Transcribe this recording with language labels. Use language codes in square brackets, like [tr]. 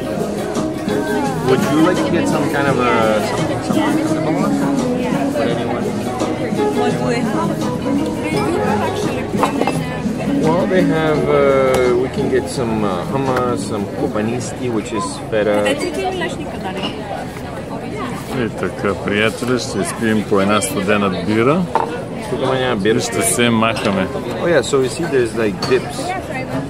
[en] Would you like to get some kind of a something for anyone? What do they have? Well, they have. We can get some hummus, some kopanisti, which is feta. [bg] И така, приятели, ще изпием по една студена бира и ще се махаме. [en] Oh yeah, so you see there's like dips.